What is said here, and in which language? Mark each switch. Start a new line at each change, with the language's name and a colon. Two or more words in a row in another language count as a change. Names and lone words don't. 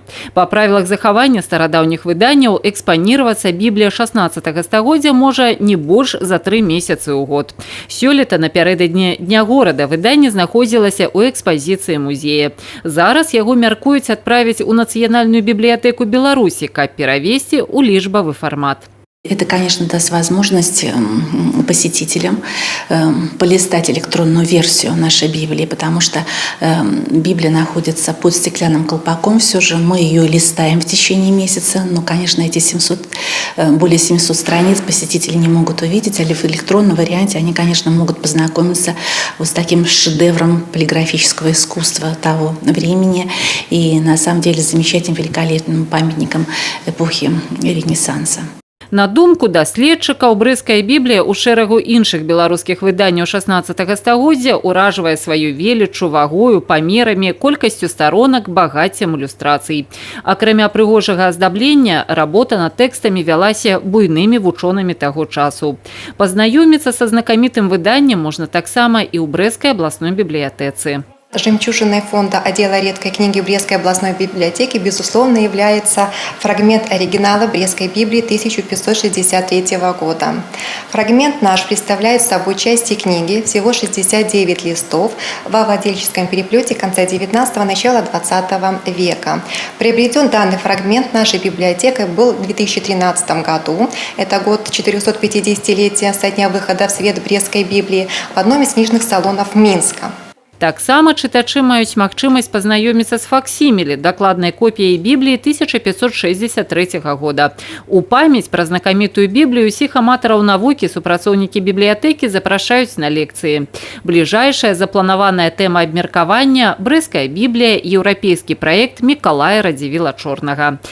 Belarusian: Па правілах захавання старадаўніх выданняў экспаніравацца Біблія 16 стагоддзя можа не больш за 3 месяцы ў год. Сёлета напярэдадні Дня горада выданне знаходзілася ў экспазіцыі музея. Зараз яго мяркуюць адправіць у Нацыянальную бібліятэку Беларусі, каб перавесці ў лічбавы фармат.
Russian: Это, конечно, даст возможность посетителям полистать электронную версию нашей Библии, потому что Библия находится под стеклянным колпаком. Все же мы ее листаем в течение месяца, но, конечно, эти более 700 страниц посетители не могут увидеть, а в электронном варианте они, конечно, могут познакомиться вот с таким шедевром полиграфического искусства того времени и, на самом деле, замечательным, великолепным памятником эпохи Ренессанса.
Belarusian: На думку даследчыкаў, брэсцкая Біблія ў шэрагу іншых беларускіх выданняў 16 стагоддзя ўражвае сваёй веліччу, вагою, памерамі, колькасцю старонак, багаццем ілюстрацый. Акрамя прыгожага аздаблення, работа над тэкстамі вялася буйнымі вучонымі таго часу. Пазнаёміцца са знакамітым выданнем можна таксама і ў Брэсцкай абласной бібліятэцы.
Russian: Жемчужиной фонда отдела редкой книги Брестской областной библиотеки, безусловно, является фрагмент оригинала Брестской Библии 1563 года. Фрагмент наш представляет собой части книги, всего 69 листов, во владельческом переплете конца 19-го, начала 20 века. Приобретен данный фрагмент нашей библиотекой был в 2013 году. Это год 450-летия со дня выхода в свет Брестской Библии в одном из книжных салонов Минска.
Belarusian: Таксама чытачы маюць магчымасць пазнаёміцца з факсімілі, дакладнай копіяй Бібліі 1563 года. У памяць пра знакамітую Біблію ўсіх аматараў навукі супрацоўнікі бібліятэкі запрашаюць на лекцыі. Бліжэйшая запланаваная тэма абмеркавання – Брэсцкая Біблія, еўрапейскі праект Мікалая Радзівіла Чорнага.